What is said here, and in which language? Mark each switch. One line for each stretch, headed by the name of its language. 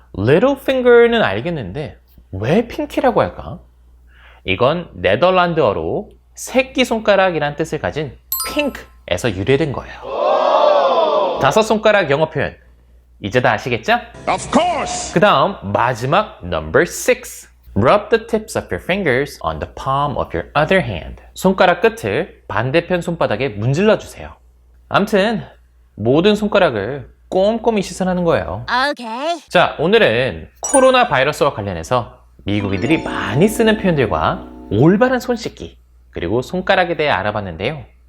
Korean: little finger는 알겠는데 왜 pinky라고 할까? 이건 네덜란드어로 새끼손가락이란 뜻을 가진 pink에서 유래된 거예요. 5손가락 영어 표현 이제 다 아시겠죠?
English: Of course.
Korean: 그 다음 마지막
English: number 6. Rub the tips of your fingers on the palm of your other hand.
Korean: 손가락 끝을 반대편 손바닥에 문질러 주세요. 암튼 모든 손가락을 꼼꼼히 씻어내는 거예요.
English: Okay.
Korean: 자, 오늘은 코로나 바이러스와 관련해서 미국인들이 많이 쓰는 표현들과 올바른 손 씻기 그리고 손가락에 대해 알아봤는데요.